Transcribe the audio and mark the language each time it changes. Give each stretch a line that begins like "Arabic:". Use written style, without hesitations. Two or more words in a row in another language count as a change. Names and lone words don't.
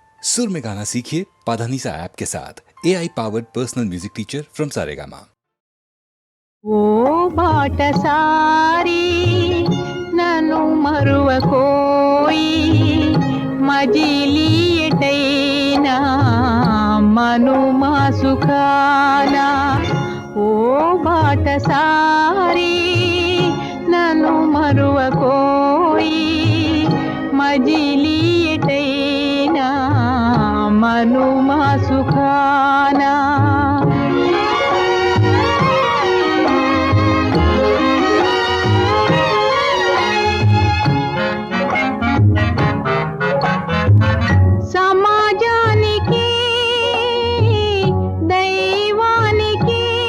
Hindi: सुर में गाना सीखिए पाधानीसा ऐप के साथ।
English: AI powered personal music teacher from Saregama.
Telugu: ఓ బాటసారి నను మరువకోయి మజిలియటైనా మనుమా సుఖాన। ఓ బాటసారి నను మరువకోయి మజిలియటైనా మనుమా సుఖాన। సమాజానికి దైవానికి